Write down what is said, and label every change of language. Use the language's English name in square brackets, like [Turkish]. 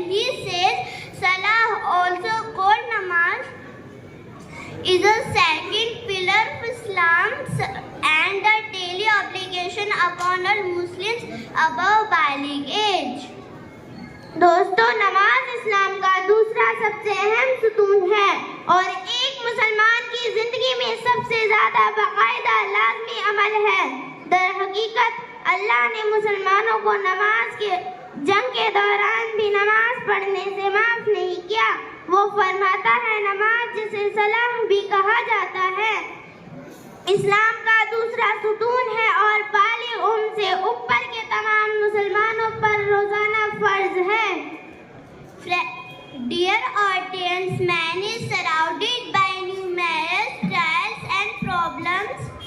[English] He says, Salah, also called namaz, is a second pillar of Islam and a daily obligation upon all Muslims above baligh age. [Urdu] دوستو، نماز اسلام کا دوسرا سب سے اہم ستون ہے اور ایک مسلمان کی زندگی میں سب سے زیادہ باقاعدہ لازمی عمل ہے. در حقیقت اللہ نے مسلمانوں کو نماز کے جنگ کے دوران بھی نماز پڑھنے سے معاف نہیں کیا. وہ فرماتا ہے، نماز جسے صلاح بھی کہا جاتا ہے، اسلام کا دوسرا ستون ہے اور بالغ عمر سے اوپر کے تمام مسلمانوں پر روزانہ فرض ہے. [English] Dear audience, man is surrounded by numerous trials and problems.